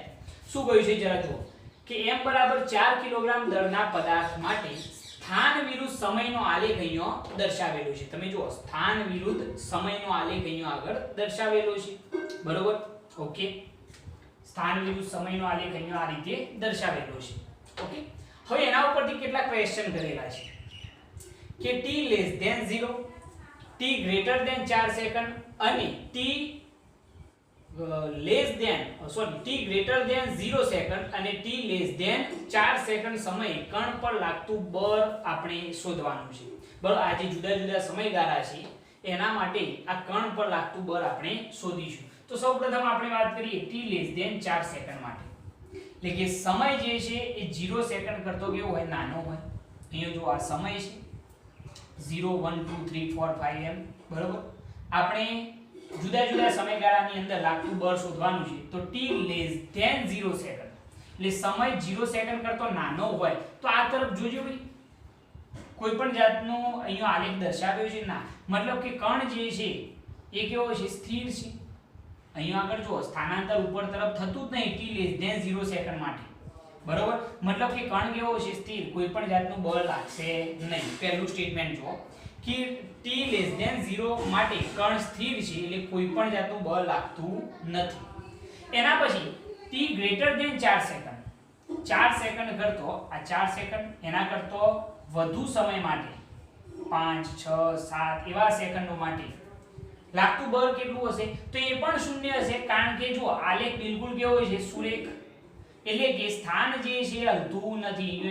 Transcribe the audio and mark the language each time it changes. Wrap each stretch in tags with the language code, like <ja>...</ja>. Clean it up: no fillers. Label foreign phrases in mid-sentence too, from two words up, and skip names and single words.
<gu>શું કહ્યું છે જરા જુઓ કે m બરાબર 4 કિલોગ્રામ દળના પદાર્થ માટે સ્થાન વિરુદ્ધ સમયનો આલેખ અહીંયા દર્શાવેલો છે. તમે જુઓ, સ્થાન વિરુદ્ધ સમયનો આલેખ અહીંયા આગળ દર્શાવેલો છે. બરોબર, ઓકે, સ્થાન વિરુદ્ધ સમયનો આલેખ અહીંયા આ રીતે દર્શાવેલો છે. ઓકે, હવે એના ઉપરથી કેટલા ક્વેશ્ચન કરેલા છે કે</gu> <en>t less than 0, t greater than 4</en> <gu>સેકન્ડ અને</gu> <en>t greater than 0</en> <gu>સેકન્ડ અને</gu> <en>t less than 4</en> <gu>સેકન્ડ સમયે કણ પર લાગતું બળ આપણે શોધવાનું છે. બરાબર, આ જે જુદા જુદા સમયગાળા છે એના માટે આ કણ પર લાગતું બળ આપણે શોધીશું. તો સૌપ્રથમ આપણે વાત કરીએ</gu> <en>t less than 4</en> <gu>સેકન્ડ માટે. એટલે કે સમય જે છે એ 0 સેકન્ડ કરતો કેવો હોય? નાનો હોય. અહીંયા જો આ સમય છે 0 1 2 3 4 5 એમ. બરોબર, આપણે જુદા જુદા સમયગાળાની અંદર લાગતું બળ શોધવાનું છે. તો</gu> <en>t less than 0</en> <gu>સેકન્ડ એટલે સમય 0 સેકન્ડ કરતો નાનો હોય તો આ તરફ જોજો ભાઈ, કોઈ પણ જાતનો અહીંયા આલેખ દર્શાવ્યો છે ના, મતલબ કે કણ જે છે એ કેવો છે? સ્થિર છે. અહીંયા આગળ જો સ્થાનાંતર ઉપર તરફ થતું જ નહીં</gu> <en>t less than 0</en> <gu>સેકન્ડ માટે. બરોબર, મતલબ કે કણ કેવો છે? સ્થિર, કોઈ પણ જાતનું બળ લાગશે નહીં. પહેલું સ્ટેટમેન્ટ જો કે</gu> <en>t less than 0</en> <gu>માટે કણ સ્થિર છે એટલે કોઈ પણ જાતનું બળ લાગતું નથી. એના પછી</gu> <en>t greater than 4</en> <gu>સેકન્ડ, 4 સેકન્ડ કરતો આ 4 સેકન્ડ એના કરતો વધુ સમય માટે 5 6 7 એવા સેકન્ડો માટે લાગતું બળ કેટલું હશે? તો એ પણ શૂન્ય હશે, કારણ કે જો આલેખ બિલકુલ કેવો છે? સુરેખ. એટલે કે સ્થાન જે છે હલતું નથી.</gu>